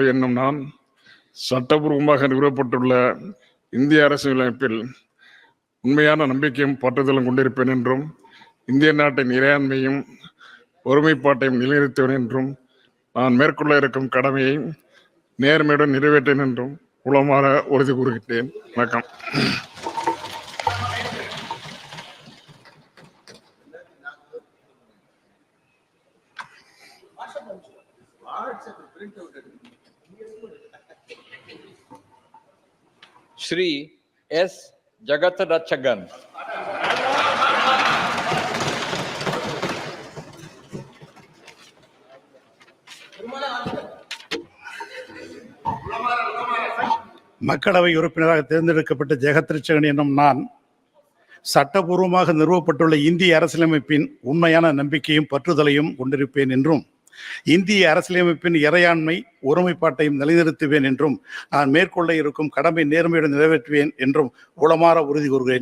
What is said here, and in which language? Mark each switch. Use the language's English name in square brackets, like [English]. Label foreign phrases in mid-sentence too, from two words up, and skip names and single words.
[Tamil] என்னும் நான் சட்டபூர்வமாக நிறுவப்பட்டுள்ள இந்திய அரசியலமைப்பில் உண்மையான நம்பிக்கையும் பற்றுதலும் கொண்டிருப்பேன் என்றும் இந்திய நாட்டின் இறையாண்மையும் ஒருமைப்பாட்டையும் நிலைநிறுத்துவேன் என்றும் நான் மேற்கொள்ள இருக்கும் கடமையை நேர்மையுடன் நிறைவேற்றேன் என்றும் உளமாற உறுதி கூறுகின்றேன். வணக்கம். श्री S जगत रक्षगन, மக்களவை உறுப்பினராக தேர்ந்தெடுக்கப்பட்ட ஜெகத்ரட்சகன் என்னும் நான் சட்டபூர்வமாக நிறுவப்பட்டுள்ள இந்திய அரசியலமைப்பின் உண்மையான நம்பிக்கையும் பற்றுதலையும் கொண்டிருப்பேன் என்றும் இந்திய அரசியலமைப்பின் இறையாண்மை ஒருமைப்பாட்டையும் நிலைநிறுத்துவேன் என்றும் நான் மேற்கொள்ள இருக்கும் கடமை நேர்மையுடன் நிறைவேற்றுவேன் என்றும் உளமாற உறுதி கூறுகிறேன்.